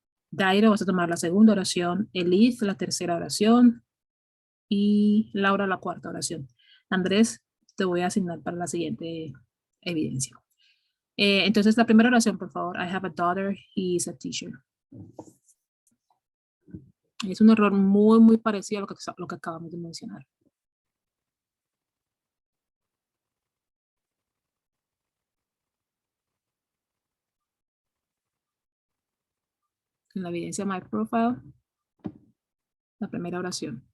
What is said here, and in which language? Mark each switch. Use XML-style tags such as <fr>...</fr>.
<es>Dairo, vas a tomar la segunda oración. Elif, la tercera oración. Y Laura, la cuarta oración. Andrés, te voy a asignar para la siguiente evidencia. Entonces, la primera oración, por favor.</es> <en>I have a daughter, he is a teacher.</en> <es>Es un error muy, muy parecido a lo que acabamos de mencionar. En la evidencia My Profile, la primera oración.</es>